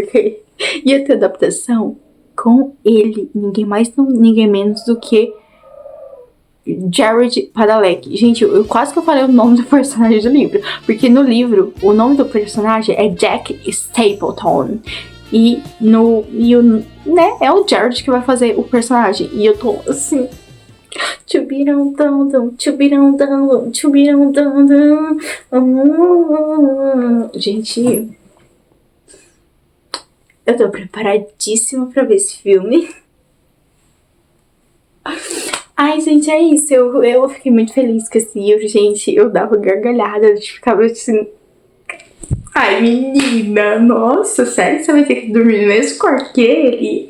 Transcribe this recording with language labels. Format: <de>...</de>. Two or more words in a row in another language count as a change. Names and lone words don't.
<pt>Porque ia ter adaptação com ele, ninguém mais, ninguém menos do que Jared Padalecki. Gente, eu quase que eu falei o nome do personagem do livro. Porque no livro, o nome do personagem é Jack Stapleton. E né, é o Jared que vai fazer o personagem. E eu tô assim... Chubirão, dum, dum, chubirão, dum, chubirão, dum, dum. Gente... Eu tô preparadíssima pra ver esse filme. Ai, gente, é isso. Eu fiquei muito feliz com esse livro, gente. Eu dava gargalhada, eu ficava assim... Ai, menina, nossa, sério que você vai ter que dormir no mesmo quarto que ele?</pt>